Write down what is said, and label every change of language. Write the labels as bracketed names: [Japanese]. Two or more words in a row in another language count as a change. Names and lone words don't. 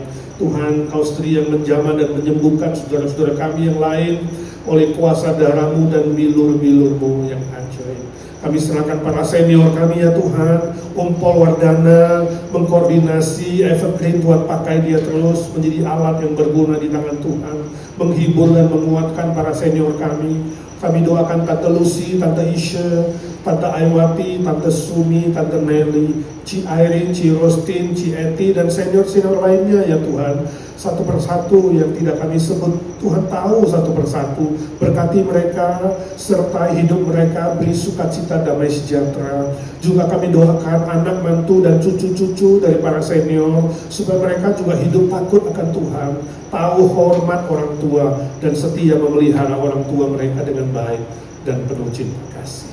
[Indonesian] Tuhan, Kau sendiri yang menjamah dan menyembuhkan saudara-saudara kami yang lain oleh kuasa darah-Mu dan bilur-bilur-Mu yang ajaib. Kami serahkan para senior kami ya Tuhan, Umpol Wardana mengkoordinasi Evergreen, Tuhan pakai dia terus menjadi alat yang berguna di tangan Tuhan, menghibur dan menguatkan para senior kami. Kami doakan Tante Lucy, Tante Isha, Tante Aiwati, Tante Sumi, Tante Nelly, Ci Irene, Ci Rostin, Ci Eti, dan senior-senior lainnya ya Tuhan. Satu persatu yang tidak kami sebut, Tuhan tahu satu persatu. Berkati mereka, sertai hidup mereka, beri sukacita damai sejahtera. Juga kami doakan anak, mantu, dan cucu-cucu dari para senior, supaya mereka juga hidup takut akan Tuhan, tahu hormat orang tua, dan setia memelihara orang tua mereka dengan baik dan penuh cinta kasih.